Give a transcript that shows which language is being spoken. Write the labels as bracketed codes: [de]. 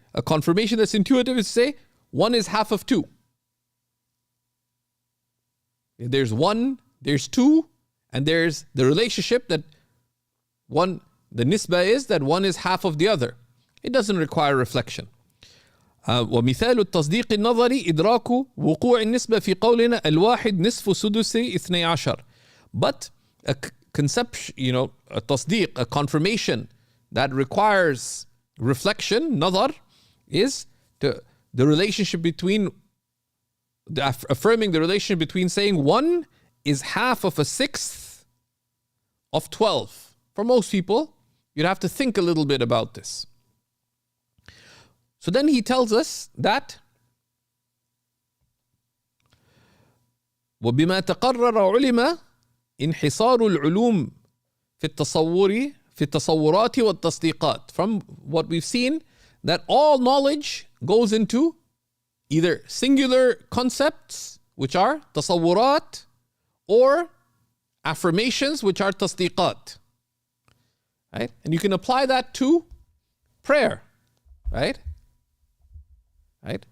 [en] A confirmation that's intuitive is to say 1 is half of 2. There's 1, there's 2, and there's the relationship that the nisbah is that 1 is half of the other. It doesn't require reflection. [ar] ومثال التصديق النظري إدراك وقوع النسبة في قولنا الواحد نصف سدس 12. [en] But a conception, a tasdeeq, a confirmation that requires reflection, nazar, is the relationship between, affirming the relationship between saying 1 is half of a sixth of 12. For most people, you'd have to think a little bit about this. So then he tells us that [ar] وبما تقرر علم انحصار العلوم في التصورات والتصديقات. [en] From what we've seen, that all knowledge goes into either singular concepts, which are تصورات, or affirmations, which are تصديقات. Right? And you can apply that to prayer. Right? Right?